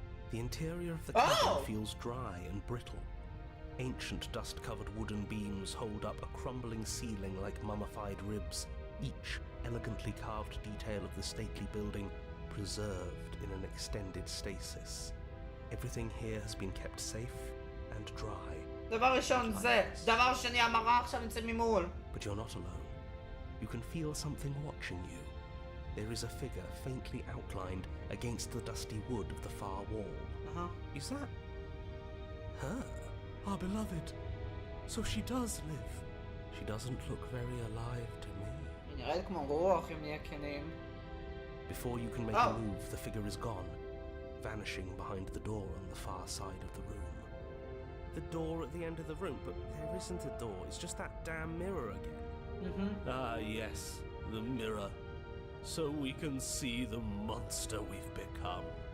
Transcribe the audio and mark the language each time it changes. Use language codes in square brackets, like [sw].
[en] The interior of the cabin feels dry and brittle. Ancient dust-covered wooden beams hold up a crumbling ceiling like mummified ribs, each elegantly carved detail of the stately building preserved in an extended stasis. Everything here has been kept safe and dry. [he] דבר ראשון זה, דבר שני המראה עכשיו נמצא ממול. [en] But you're not alone. You can feel something watching you. There is a figure faintly outlined against the dusty wood of the far wall. Is that her? Our beloved. So she does live. She doesn't look very alive to me. [he] היא נראית כמו רוח, אם נהיה כנים. [en] Before you can make a move, the figure is gone, vanishing behind the door on the far side of the room. The door at the end of the room, but there isn't a door, it's just that damn mirror again. Ah, yes, the mirror. So we can see the monster we've become.